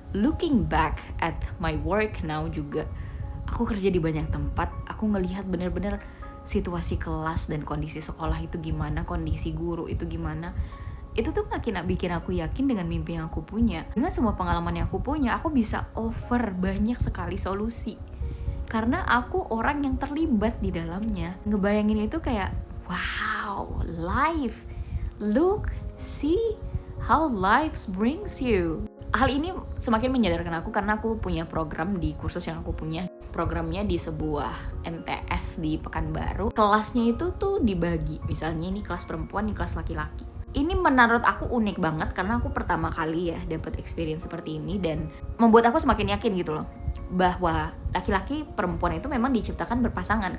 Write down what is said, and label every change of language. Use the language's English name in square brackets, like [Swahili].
[English] Looking back at my work now [Indonesian] juga, aku kerja di banyak tempat, aku ngelihat bener-bener situasi kelas dan kondisi sekolah itu gimana, kondisi guru itu gimana. Itu tuh makin bikin aku yakin dengan mimpi yang aku punya. Dengan semua pengalaman yang aku punya, aku bisa offer banyak sekali solusi. Karena aku orang yang terlibat di dalamnya. Ngebayangin itu kayak, wow, life. [English] Look, see how life brings you. [Indonesian] Hal ini semakin menyadarkan aku karena aku punya program di kursus yang aku punya. Programnya di sebuah MTS di Pekanbaru. Kelasnya itu tuh dibagi. Misalnya ini kelas perempuan, ini kelas laki-laki. Ini menurut aku unik banget karena aku pertama kali ya dapat experience seperti ini, dan membuat aku semakin yakin gitu loh bahwa laki-laki perempuan itu memang diciptakan berpasangan.